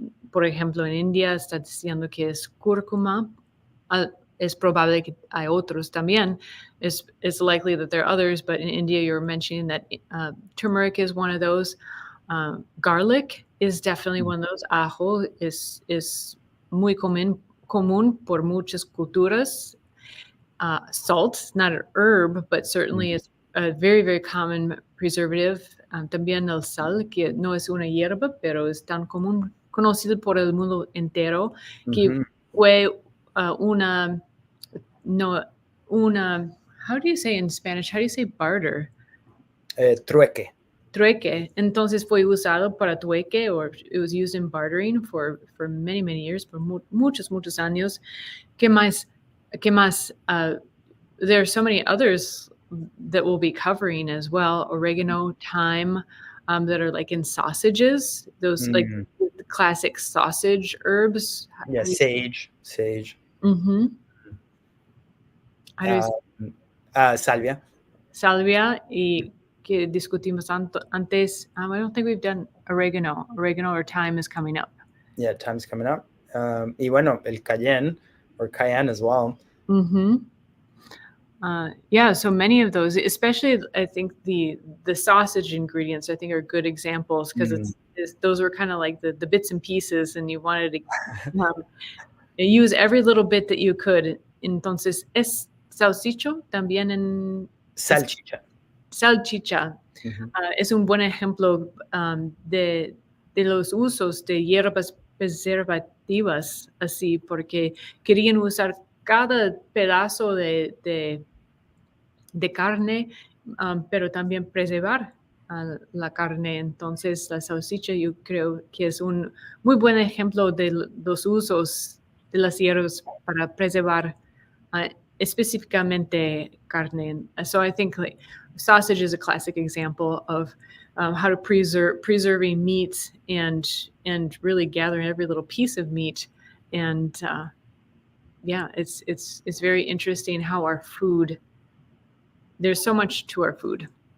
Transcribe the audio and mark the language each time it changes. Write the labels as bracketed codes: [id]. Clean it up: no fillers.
[es] Por ejemplo, en India está diciendo que es cúrcuma. Es probable que hay otros también. [en] It's likely that there are others, but in India you're mentioning that turmeric is one of those. Garlic is definitely one of those. [es] Ajo [en] is [es] muy común por muchas culturas. [en] Salt, not an herb, but certainly is a very, very common preservative. [es] También el sal, que no es una hierba, pero es tan común, conocido por el mundo entero, que fue una, [en] how do you say in Spanish? How do you say barter? [es] Trueque. Trueque. Entonces fue usado para trueque, or it was used in bartering for many, many years, por muchos años. ¿Qué más? [en] There are so many others that we'll be covering as well. Oregano, thyme, that are like in sausages. Those like the classic sausage herbs. Yeah, sage. Mm-hmm. [es] Salvia. Salvia, y que discutimos antes. [en] I don't think we've done oregano. Oregano or thyme is coming up. Yeah, thyme's coming up. [es] Y bueno, el [en] cayenne, or cayenne as well. Mm-hmm. Yeah, so many of those, especially I think the sausage ingredients, I think are good examples, because those were kind of like the bits and pieces, and you wanted to use every little bit that you could. [es] Entonces, ¿es salchicho también en...? Salchicha. Salchicha. Es un buen ejemplo de los usos de hierbas preservativas, así, porque querían usar cada pedazo de carne, pero también preservar la carne. Entonces, la salchicha yo creo que es un muy buen ejemplo de los usos de las hierbas para preservar específicamente carne. [en] So I think like sausage is a classic example of how to preserving meat and really gathering every little piece of meat. And yeah, it's very interesting how our food, there's so much to our food.